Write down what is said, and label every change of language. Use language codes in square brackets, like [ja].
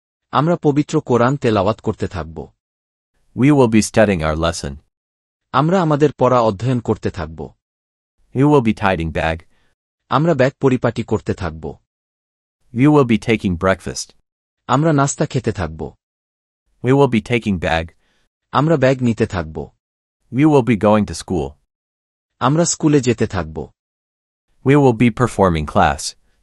[bn] আমরা পবিত্র কোরআন তেলাওয়াত করতে থাকব। [en] We will be studying our lesson. [bn] আমরা আমাদের পড়া অধ্যয়ন করতে থাকব। [en] We will be tidying bag. [bn] আমরা ব্যাগ পরিপাটি করতে থাকব। [en] We will be taking breakfast. [bn] আমরা নাস্তা খেতে থাকব। [en] We will be taking bag. [bn] আমরা ব্যাগ নিতে থাকব। [en] We will be going to school. [bn] আমরা স্কুলে যেতে থাকব। [en] We will be performing class.